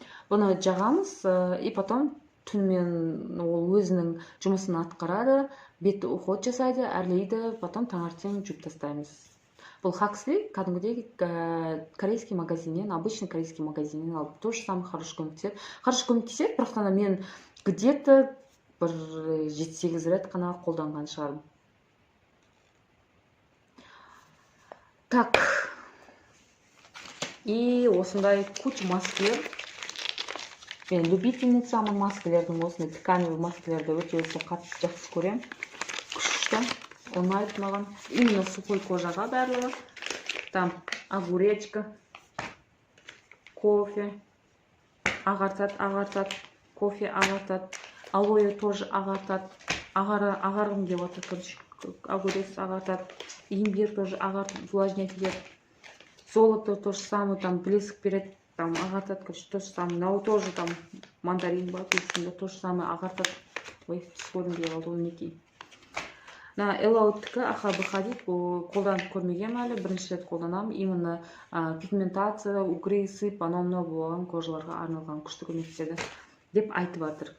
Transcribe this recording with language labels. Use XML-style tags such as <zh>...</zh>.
<kk>Бұны жағамыз,</kk> <ru>и потом</ru> <kk>түнімен ол өзінің жұмысын атқарады, бетті уход жасайды, әрлейді, потом таңертең жуып тастаймыз.</kk> <ru>Бұл Huxley,</ru> <kk>кәдімгідей</kk> <ru>корейский магазиннен, обычный корейский магазиннен алып, тоже самый хороший көмектеседі. Хороший</ru> <kk>көмектеседі, бірақ та мен где-то бір 7-8 рет қана қолданған шығарым.</kk> <ru>Так, и осындай куча маскалар.</ru> <kk>Мен любительницамын маскалардың, осындай тканевый маскаларды өте қатты жақсы көремін. Күшті, ұнайды маған.</kk> <ru>Именно сухой</ru> <kk>кожаға барлығы. Там огуречка, кофе, ағартады, кофе ағартады, алоэ тоже ағартады, ағарғым деп отыр, короче, огурец ағартады, имбирь тоже ағартады, увлажнять етеді.</kk> <ru>Золото то же самое, там блеск береді, там</ru> <kk>ағартады,</kk> <ru>короче, то же самое. Мынау тоже там мандарин бар, то же самое</ru> <kk>ағартады. Ой, көрінбей қалды, ол неке. Элауттікі аха-бұха дейді, қолданып көрмегем әлі, бірінші рет қолданамын. Именно пигментация, угри, сып, анау болған кожаларға арналған күшті көмектеседі деп айтып жатыр.</kk>